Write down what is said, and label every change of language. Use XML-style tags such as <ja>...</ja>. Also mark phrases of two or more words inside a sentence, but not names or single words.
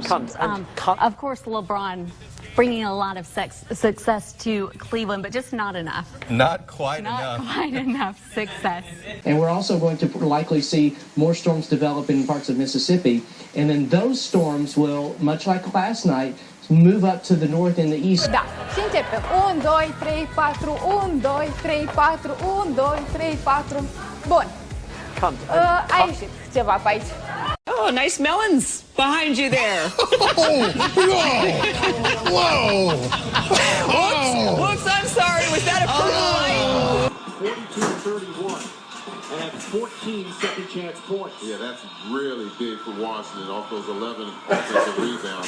<en>Of course, LeBron bringing a lot of success to Cleveland, but just not enough. Not quite enough. Not quite enough success. And we're also going to likely see more storms develop in parts of Mississippi. And then those storms will, much like last night, move up to the north and the east.</en> <ro>Da, începe. 1, 2, 3, 4, 1, 2, 3, 4, 1, 2, 3, 4. Bun. Ai ceva pe aici.</ro> <en>Oh, nice melons behind you there. Whoa! Whoops, I'm sorry. Was that a purple light? 42-31. And 14 second chance points. Yeah, that's really big for Washington off those 11 offensive rebounds.</en>